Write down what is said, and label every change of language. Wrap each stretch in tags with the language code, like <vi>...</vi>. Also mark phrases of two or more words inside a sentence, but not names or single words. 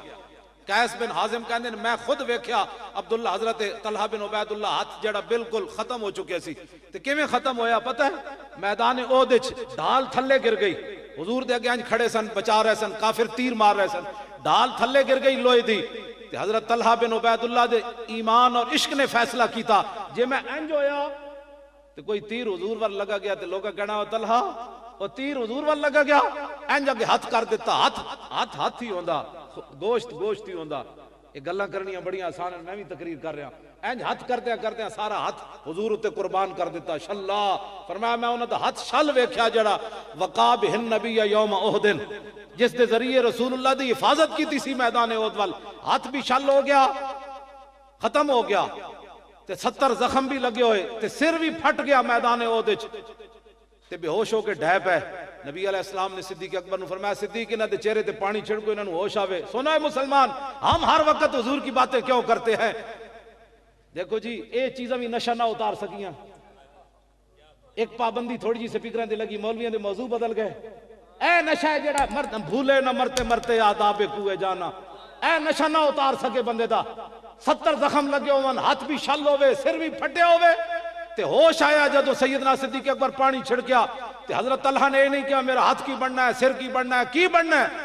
<pa>قیس بن حازم کہندے میں خود ویکھیا عبداللہ حضرت طلحہ بن عبید اللہ ہاتھ جڑا بالکل ختم ہو چکے سی تے کیویں ختم ہویا پتہ ہے؟ میدان احد وچ ڈھال تھلے گر گئی، حضور دے اگے کھڑے سن بچا رہے سن، کافر تیر مار رہے سن، ڈھال تھلے گر گئی لوہے دی تے حضرت طلحہ بن عبید اللہ دے ایمان اور عشق نے فیصلہ کیتا جے میں انج ہویا تے کوئی تیر حضور ور لگا گیا تے لوگا کہنا طلحہ وہ تیر حضور ور لگا گیا، انج اگے ہاتھ کر دیتا، ہاتھ ہی ہوندا، گوشت ہی ہوندا۔ یہ گلاں کرنیاں بڑی آسان ہیں،</pa> <ur>میں بھی تقریر کر رہا ہوں،</ur> <pa>انج ہاتھ کردیا سارا ہاتھ حضور تے قربان کر دیتا۔ شلا فرمایا میں انہاں دا ہاتھ شل ویکھیا جڑا وقا بہن نبی یوم احد، جس دے ذریعے رسول اللہ دی حفاظت کیتی سی میدان احد وال، ہاتھ بھی شل ہو گیا، ختم ہو گیا تے 70 زخم بھی لگے ہوئے تے سر بھی پھٹ گیا میدان احد وچ تے بے ہوش ہو کے ڈھے پے۔ نبی علیہ السلام نے صدیق اکبر نے فرمایا صدیق انہاں دے چہرے تے پانی چھڑکو، انہاں نوں ہوش آوے۔</pa> <ur>سنا ہے مسلمان ہم ہر وقت حضور کی باتیں کیوں کرتے ہیں؟</ur> <pa>دیکھو جی اے چیزاں بھی نشہ نہ اتار سکیاں، ایک پابندی تھوڑی جی سپیکراں تے لگی، مولویاں دے موضوع بدل گئے۔ اے نشہ ہے جڑا مرد بھولے نہ مرتے مرتے آداب کوئے جانا، اے نشہ نہ اتار سکے بندے دا۔ 70 زخم لگے ہوئے، ہاتھ بھی شل ہوئے، سر بھی پھٹے ہوئے تے ہوش آیا جدو سیدنا صدیق اکبر پانی چھڑکیا تے حضرت طلحہ نے نہیں کہا میرا ہاتھ کی بننا ہے، سر کی بننا ہے، کی بننا ہے؟</pa>